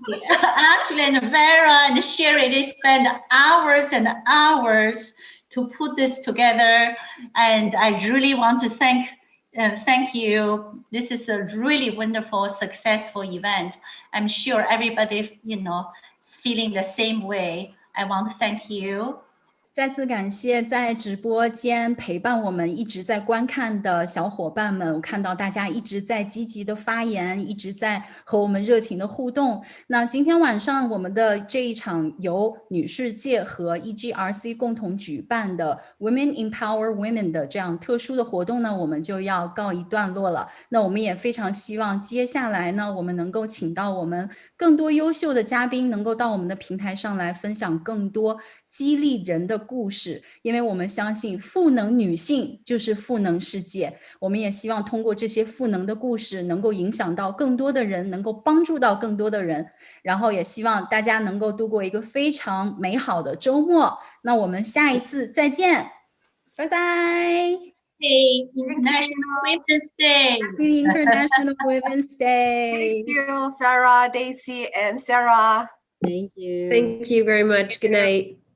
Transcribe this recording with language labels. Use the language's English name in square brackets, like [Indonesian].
[English] Actually, and Vera and Sherry, they spend hours and hours to put this together. And I really want to thank you. This is a really wonderful, successful event. I'm sure everybody, is feeling the same way. I want to thank you. [Chinese] 再次感谢在直播间陪伴我们一直在观看的小伙伴们，我看到大家一直在积极的发言，一直在和我们热情的互动。那今天晚上我们的这一场由女世界和 EGRC 共同举办的 Women Empower Women 的这样特殊的活动呢，我们就要告一段落了。那我们也非常希望接下来呢，我们能够请到我们更多优秀的嘉宾，能够到我们的平台上来分享更多激励人的故事，因为我们相信赋能女性就是赋能世界。我们也希望通过这些赋能的故事能够影响到更多的人，能够帮助到更多的人，然后也希望大家能够度过一个非常美好的周末。那我们下一次再见，拜拜。 [English] Hey, International Women's Day. Happy International Women's Day. Thank you, Farah, Daisy, and Sarah. Thank you. Thank you very much. Good night.